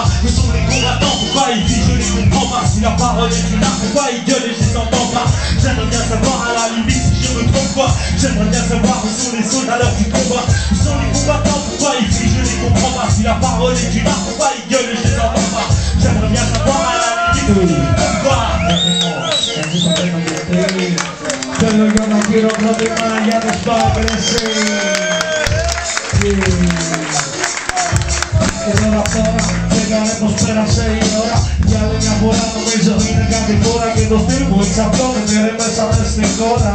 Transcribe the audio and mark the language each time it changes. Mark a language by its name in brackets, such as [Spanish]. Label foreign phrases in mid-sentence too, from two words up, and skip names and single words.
[French] Où sont les combattants, pourquoi ils disent je les comprends pas. Si la parole est une arme, pourquoi ils gueulent et je les entends pas. J'aimerais bien savoir à la limite si je me trompe pas. J'aimerais bien savoir où sont les soldats à l'heure du combat. Où sont les combattants, pourquoi ils disent je les comprends pas. Si la parole est une arme, pourquoi ils gueulent et je les entends pas. J'aimerais bien savoir à la limite pourquoi. [Greek] Θέλω για να χειροκρότημα για τους Παγκρεσί. Και τώρα τσεκάρε πως πέρασε η ώρα. Για άλλη μια φορά νομίζω είναι κάτι τώρα. Και το στυλ μου εξαπλώνεται ρε μέσα μες στην χώρα.